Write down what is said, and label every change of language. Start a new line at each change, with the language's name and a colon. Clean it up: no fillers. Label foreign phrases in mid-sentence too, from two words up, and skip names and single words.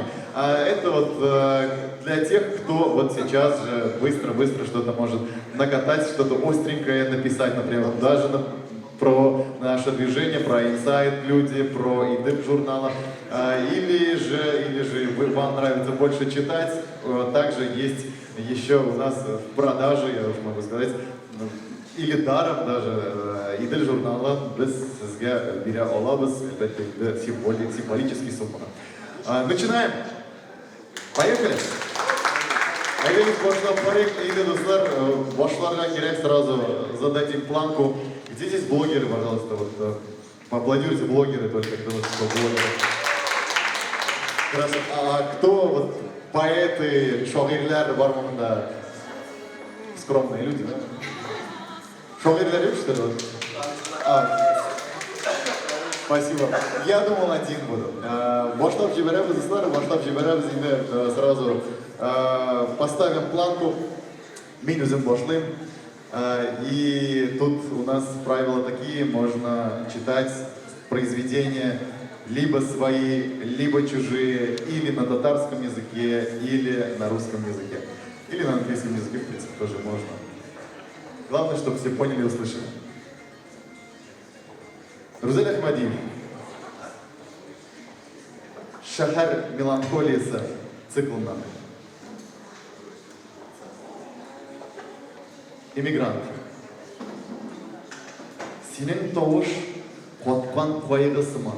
Russian: А это вот для тех, кто вот сейчас же быстро что-то может накатать, что-то остренькое написать, например, даже про наше движение, про инсайт люди, про Идел журнала. Или же вам нравится больше читать, также есть еще у нас в продаже, я уже могу сказать, или даром даже Идел журнала
Tatar: без сезгә бирә алабыз, әлбәттә
Russian: символический сумма. Начинаем. Поехали.
Tatar: Әйдәгез башлап барыйк, әйдә дуслар, башларга кирәк,
Russian: сразу зададим планку. Где здесь блогеры, пожалуйста, вот поаплодируйте блогеры только, кто блогеры. Хорошо. А кто вот поэты,
Tatar: шагыйрьләр бар монда?
Russian: Скромные люди, да?
Tatar: Шагыйрьләр юк,
Russian: что ли? Спасибо. Я думал, один буду.
Tatar: Башлап җибәрәбез, дуслар, башлап җибәрәбез, инде
Russian: сразу поставим планку.
Tatar: Мин үзем башлыйм.
Russian: И тут у нас правила такие, можно читать произведения либо свои, либо чужие, или на татарском языке, или на русском языке. Или на английском языке, в принципе, тоже можно. Главное, чтобы все поняли и услышали. Рузель Ахмадиев.
Tatar: Шахар меланхолиясы циклынан. Иммигрант. Сенің тауыш қатқан қайғы сыман.